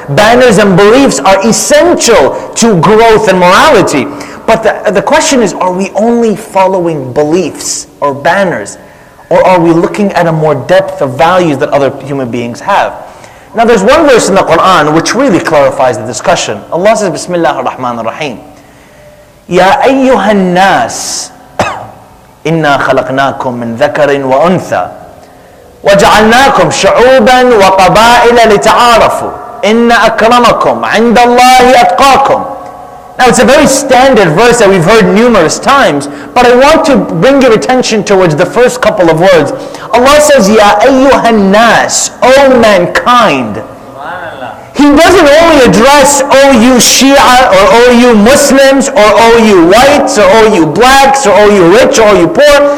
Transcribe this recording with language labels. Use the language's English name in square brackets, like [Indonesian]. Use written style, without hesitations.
[English] Banners and beliefs are essential to growth and morality. But the question is, are we only following beliefs or banners? Or are we looking at a more depth of values that other human beings have? Now, there's one verse in the Quran which really clarifies the discussion. Allah says, Bismillah ar-Rahman ar-Rahim. [Arabic] يا أيها الناس إنا خلقناكم من ذكر وأنثى وجعلناكم شعوبا وقبائل لتعارفوا إن أكرمكم عند الله أتقاكم. [English] Now it's a very standard verse that we've heard numerous times, but I want to bring your attention towards the first couple of words. Allah says, [Arabic] يا أيها الناس, [English] O mankind. He doesn't only address, oh you Shia, or oh you Muslims, or oh you whites, or oh you blacks, or oh you rich, or oh you poor.